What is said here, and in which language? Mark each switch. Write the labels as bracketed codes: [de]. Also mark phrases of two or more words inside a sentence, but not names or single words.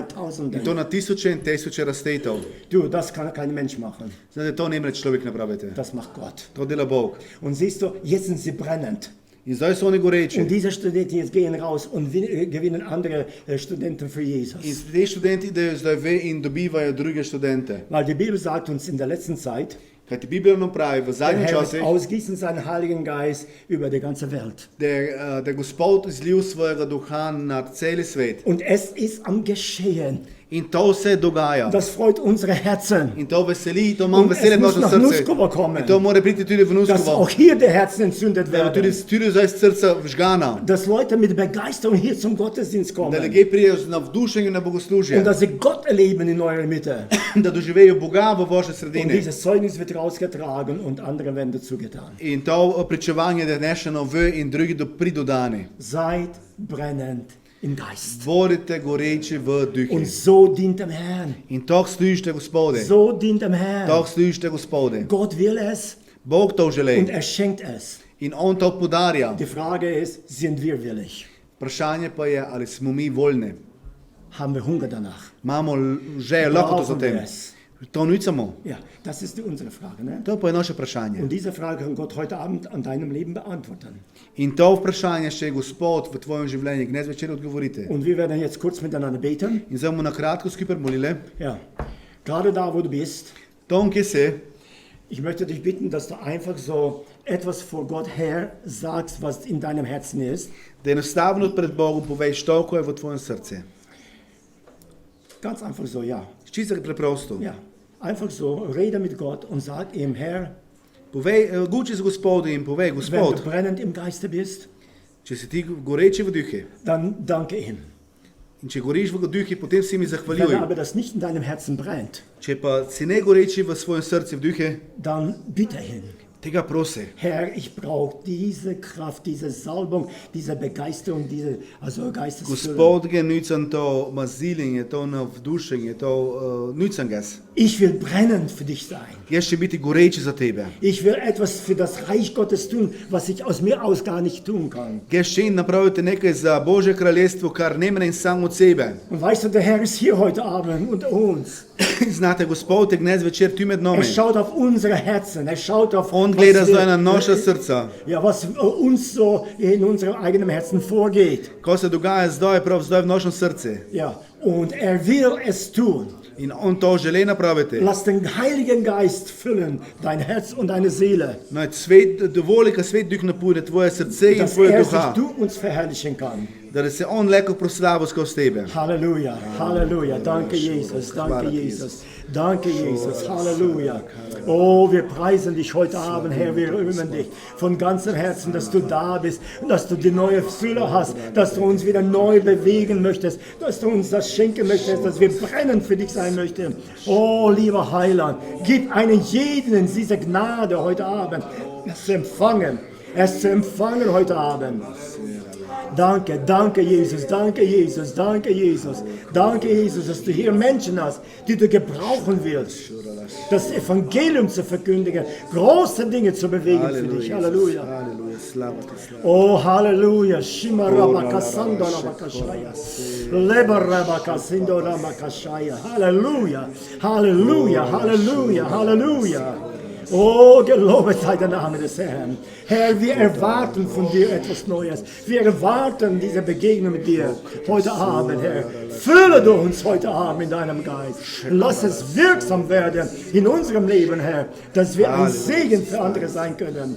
[sl] In to [de] Tausenden. [sl] na tisoče in tisoče raztetev. [de] Du, das kann kein Mensch machen. [sl] Znate, to ne more človek napraviti. [de] Das macht Gott. [sl] To dela Bog. [de] Und siehst du, jetzt sind sie brennend. [sl] In zdaj so oni goreči. [de] Und diese Studenten jetzt gehen raus und gewinnen andere Studenten für [sl] In [de] Jesus. [sl] te študenti idejo zdaj ve in dobivajo druge študente. [de] Weil die Bibel sagt uns in der letzten Zeit, [sl] Kajti Biblia nam pravi v [de] der [sl] zadnjih [de] Herr wird [sl] časih, [de] ausgießen seinen Heiligen Geist über die ganze Welt. [sl] da Gospod izlil svojega duha nad celi svet. [de] Und es ist am Geschehen. [sl] In to se dogaja. [de] Das freut unsere Herzen. [sl] In to veseli, to imam [de] Und [sl] veselje [de] es [sl] v [de] muss [sl] našem [de] nach [sl] srcu. [de] Nuskovo kommen. [sl] In to mora priti tudi v [de] Dass [sl] Nuskovo. [de] auch hier die Herzen entzündet [sl] Da bo tudi, [de] werden. [sl] tudi zdaj z srca vžgana. [de] Dass Leute mit Begeisterung hier zum Gottesdienst [sl] Da [de] kommen. [sl] ljudje pridejo z navdušenjem na [de] Und [sl] bogoslužje. [de] dass sie Gott erleben in eurer Mitte. [sl] Da doživejo Boga v vaši [de] Und [sl] sredini. [de] dieses Zeugnis wird rausgetragen und anderen werden dazu getan. [sl] In to pričevanje je nešeno v in drugi pridodani. [de] Seid brennend im Geist. [sl] Bodite goreči v [de] Und [sl] duhi. [de] so dient dem Herrn. [sl] In tako služite Gospode. [de] So dient dem Herrn. [sl] Tako služite Gospode. [de] Gott will es [sl] Bog to [de] und [sl] želi. [de] er schenkt es. [sl] In on to podarja. [de] Die Frage ist, sind wir willig? [sl] Vprašanje pa je, ali smo mi voljni. [de] Haben wir Hunger danach? [sl] Imamo željo, lahko to za [de] Brauchen wir [sl] tem. [de] es? [sl] To nucamo. [de] Ja, das ist unsere Frage. [sl] Ne? To pa je naše vprašanje. [de] Und diese Frage kann Gott heute Abend an deinem Leben beantworten. [sl] In to vprašanje še Gospod v tvojem življenju gnez večer odgovorite. [de] Und wir werden jetzt kurz miteinander beten. [sl] In zdaj bomo na kratko skupaj molili. [de] Ja, gerade da, wo du bist, [sl] Tom, kje si? [de] ich möchte dich bitten, dass du einfach so etwas vor Gott her sagst, was in deinem Herzen ist. [sl] Da enostavno pred Bogom poveš to, ko je v tvojem srcu. [de] Ganz einfach so, ja. [sl] Čisto preprosto. [de] Ja, einfach so, rede mit Gott und sag ihm, Herr, [sl] Povej, guči z Gospodom in povej, [de] wenn [sl] Gospod, [de] du brennend im Geiste bist, [sl] če si ti goreči v duhi, [de] dann danke ihm. [sl] in če goriš v duhu, potem si mi [de] Wenn [sl] zahvaljuj. [de] aber das nicht in deinem Herzen brennt, [sl] Če pa si ne goreči v svojem srcu, v duhu, [de] dann bitte hin. [sl] tega prosi. [de] Herr, ich brauche diese Kraft, diese Salbung, diese Begeisterung, diese Geistesfülle. [sl] Gospod ge nucam to maziljenje, to navdušenje, to nucam gas. [de] Ich will brennend für dich sein. [sl] Jaz će biti goreči za tebe. [de] Ich will etwas für das Reich Gottes tun, was ich aus mir aus gar nicht tun kann. [sl] Jaz će napraviti nekaj za Božje kraljestvo, kar ne mene sam od sebe. [de] Und weißt du, der Herr ist hier heute Abend unter uns. [sl] Znate, Gospod je dnes večer tu med nami. [de] Er schaut auf unsere Herzen, er schaut auf [sl] On gleda zdaj na naša srca. [de] ja, was uns so in unserem eigenen Herzen vorgeht. [sl] Ko se dogaja zdaj, prav zdaj v našem srcu. [de] Ja, und er will es tun. [sl] In on to želi napraviti. [de] Lass den Heiligen Geist füllen, dein Herz und deine Seele, [sl] Naj svet, dovoli, ka svet duh napune tvoje srce in [de] dass [sl] tvoje [de] er sich [sl] duha. [de] durch uns verherrlichen kann. [sl] Da se on leko proslavo skozi tebe. [de] Halleluja, Halleluja, danke Jesus, danke Jesus, danke Jesus, Halleluja. Oh, wir preisen dich heute Abend, Herr, wir rühmen dich von ganzem Herzen, dass du da bist und dass du die neue Fülle hast, dass du uns wieder neu bewegen möchtest, dass du uns das schenken möchtest, dass wir brennend für dich sein möchten. Oh, lieber Heiland, gib einen jeden diese Gnade heute Abend, es zu empfangen heute Abend. Danke, danke Jesus, danke Jesus, danke Jesus, danke Jesus, dass du hier Menschen hast, die du gebrauchen willst, das Evangelium zu verkündigen, große Dinge zu bewegen für dich. Halleluja. [sl] Halleluja, slava ti, slava. [de] Oh, Halleluja. Shima Rabaka Sando Rabakashaya. Leba Rabaka Sindo Rabakashaya. Halleluja, Halleluja, Halleluja, Halleluja. Oh, gelobet sei der Name des Herrn. Herr, wir erwarten von dir etwas Neues. Wir erwarten diese Begegnung mit dir heute Abend, Herr. Fülle du uns heute Abend in deinem Geist. Lass es wirksam werden in unserem Leben, Herr, dass wir ein Segen für andere sein können.